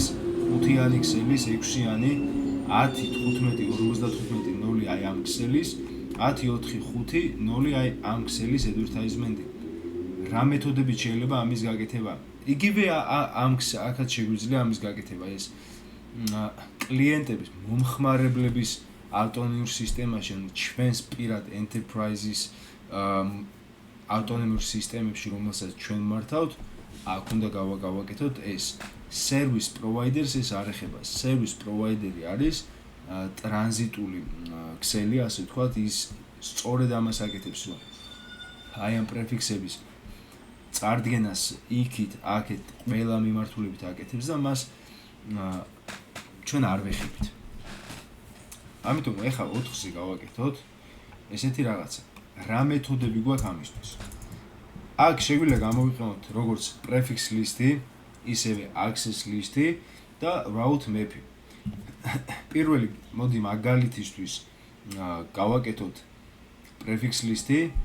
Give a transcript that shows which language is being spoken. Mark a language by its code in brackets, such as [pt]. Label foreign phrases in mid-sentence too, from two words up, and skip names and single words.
[ka] 5-იანი ქსელის 6-იანი 10 15 55 0 აი ამ ქსელის 10 4 5 0 აი ამ ქსელის advertisement-ი რა მეთოდებით შეიძლება ამის გაკეთება იგივე ამ აქაც შეგვიძლია ამის გაკეთება ეს კლიენტების მომხმარებლების ავტონომიურ სისტემაში ან ჩვენს პირად enterprise-ის ავტონომიურ სისტემებში რომელსაც ჩვენ მართავთ აქ უნდა გავაკეთოთ ეს [en] service providers [ka] ეს არ ეხება [en] service provider- [ka] ი არის ტრანზიტული ქსელი ასე ვთქვათ ის სწორედ ამას აკეთებს რომ აი ამ პრეფიქსების წარდგენას იქით აქეთ ყველა მიმართულებით აკეთებს და მას ჩვენ არ ვეხებით ამიტომ ეხლა 4-ზე გავაკეთოთ ესეთი რაღაცა რა მეთოდები გვაქვს ამისთვის აქ შეგვიძლია გამოვიყენოთ როგორც [en] prefix list- [ka] ი ისევე [en] access list- [ka] ი და [en] route map- [ka] ი პირველი მოდი მაგალითისთვის გავაკეთოთ [en] prefix list- [ka] ი